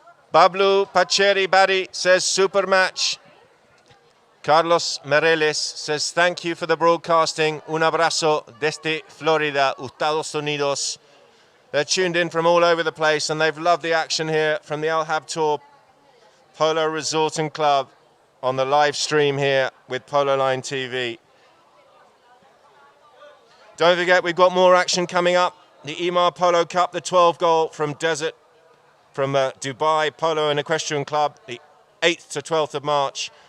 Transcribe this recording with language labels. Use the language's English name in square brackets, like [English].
[English] Pablo Pacheri Bari says, super match. Carlos Mereles says, thank you for the broadcasting. [Spanish] Un abrazo desde Florida, Estados Unidos. [English] They're tuned in from all over the place and they've loved the action here from the Al Habtoor Polo Resort and Club on the live stream here with Polo Line TV. Don't forget, we've got more action coming up. The Emaar Polo Cup, the 12 goal from Dubai Polo and Equestrian Club, the 8th to 12th of March.